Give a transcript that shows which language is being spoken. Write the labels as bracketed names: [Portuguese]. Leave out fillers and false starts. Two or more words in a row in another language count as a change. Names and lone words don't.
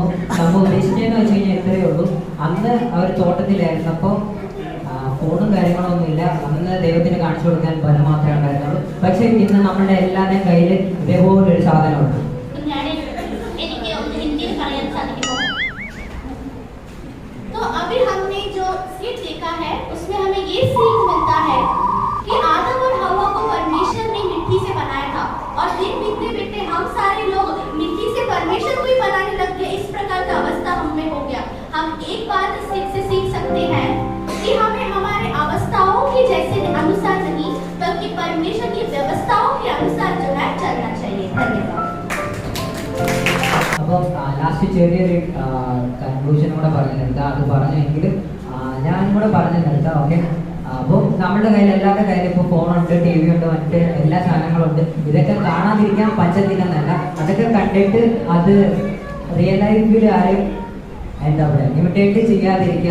[Malayalam] നമ്മൾ ഉദ്ദേശിച്ചതെന്ന് വെച്ച് കഴിഞ്ഞാൽ ഇത്രയേ ഉള്ളൂ. അന്ന് അവർ തോട്ടത്തിലായിരുന്നപ്പോൾ ഫോണും കാര്യങ്ങളൊന്നുമില്ല. അന്ന് ദൈവത്തിന് കാണിച്ചു കൊടുക്കാൻ ഫലം മാത്രമേ ഉണ്ടായിരുന്നുള്ളൂ. പക്ഷെ ഇന്ന് നമ്മുടെ എല്ലാവരുടെയും കയ്യിൽ ഇതേപോലൊരു സാധനമുണ്ട്. എനിക്ക് ഒന്ന് ഹിന്ദിയിൽ പറയാൻ സാധിക്കുമോ? [Hindi] तो अभी हमने जो स्किट देखा है उसमें हमें ये सीख मिलता है कि आदम और हवा को परमेश्वर ने मिट्टी से बनाया था और दिन बीतते बीतते हम सारे लोग मिट्टी से परमेश्वर को ही बनाने लग गए. इस प्रकार का अवस्था हम में हो गया. हम एक बात इस स्किट से सीख सकते हैं कि हमें हमारे अवस्थाओं के जैसे अनुसार नहीं बल्कि परमेश्वर की व्यवस्थाओं के अनुसार जो है चलना चाहिए. धन्यवाद. [Malayalam] അപ്പോൾ ലാസ്റ്റ് ചെറിയൊരു കൺക്ലൂഷൻ കൂടെ പറഞ്ഞു നിർത്താം. അത് പറഞ്ഞെങ്കിലും ഞാനും കൂടെ പറഞ്ഞു നിർത്താം. ഓക്കെ, അപ്പോൾ നമ്മുടെ കയ്യിൽ എല്ലാവരുടെ കയ്യിൽ ഇപ്പോൾ ഫോണുണ്ട്, ടി വി ഉണ്ട്, മറ്റ് എല്ലാ സാധനങ്ങളുണ്ട്. ഇതൊക്കെ കാണാതിരിക്കാൻ പറ്റത്തില്ലെന്നല്ല, അതൊക്കെ കണ്ടിട്ട് അത് [English] real life [Malayalam] ആരും എന്താ പറയുക ഇമിറ്റേറ്റ് ചെയ്യാതിരിക്കുക.